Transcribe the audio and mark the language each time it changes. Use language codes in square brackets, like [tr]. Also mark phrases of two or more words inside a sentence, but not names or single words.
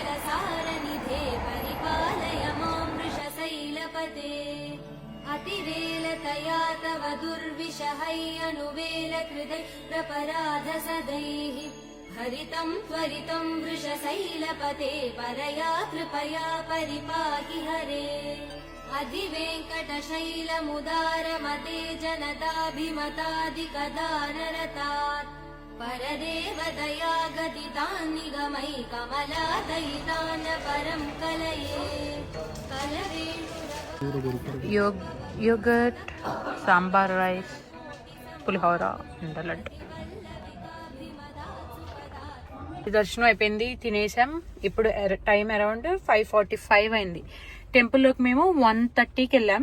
[sa] सारनिधे परिपालय मां वृषशैलपते अतिवेलतया तव दुर्विषहै अनुवेल कृतैरपराध सदैः हरितं त्वरितं वृषशैलपते परया कृपया परिपाहि हरे अधिवेङ्कटशैलमुदारमते जनताभिमतादिकदानरतात् परदेवदया गदितान् निगमै कमलादयितान् परं कलये [en] yogurt sambar rice [te] పులిహోర అండ్ లడ్డు. దర్శనం అయిపోయింది, తినేసాం. ఇప్పుడు [en] time around [te] 5:45 అయింది. టెంపుల్లోకి మేము 1:30కి వెళ్ళాం.